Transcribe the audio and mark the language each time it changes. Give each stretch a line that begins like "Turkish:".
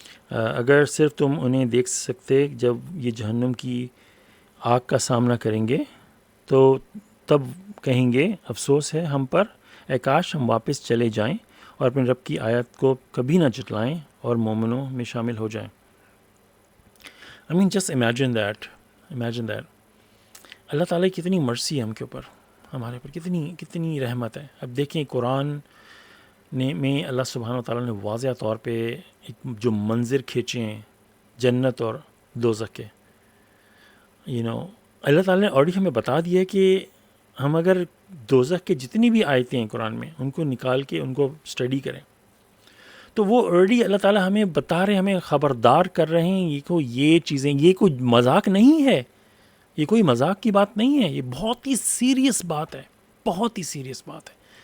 Urdu: اگر صرف تم انہیں دیکھ سکتے جب یہ جہنم کی آگ کا سامنا کریں گے تو تب کہیں گے افسوس ہے ہم پر، اے کاش ہم واپس چلے جائیں اور اپنے رب کی آیت کو کبھی نہ جھٹلائیں اور مومنوں میں شامل ہو جائیں.
English: I mean just imagine that.
Urdu: اللہ تعالیٰ کی کتنی مرسی ہے ہم کے اوپر، ہمارے اوپر کتنی رحمت ہے. اب دیکھیں قرآن میں اللہ سبحانہ و تعالیٰ نے واضح طور پہ ایک جو منظر کھینچے ہیں جنت اور دوزخ کے. اللہ تعالیٰ نے آلریڈی ہمیں بتا دیا ہے کہ ہم اگر دوزخ کے جتنی بھی آیتیں ہیں قرآن میں ان کو نکال کے ان کو اسٹڈی کریں تو وہ آلریڈی اللہ تعالیٰ ہمیں بتا رہے ہیں، ہمیں خبردار کر رہے ہیں یہ چیزیں، یہ کوئی مذاق نہیں ہے، یہ کوئی مذاق کی بات نہیں ہے، یہ بہت ہی سیریس بات ہے، بہت ہی سیریس بات ہے.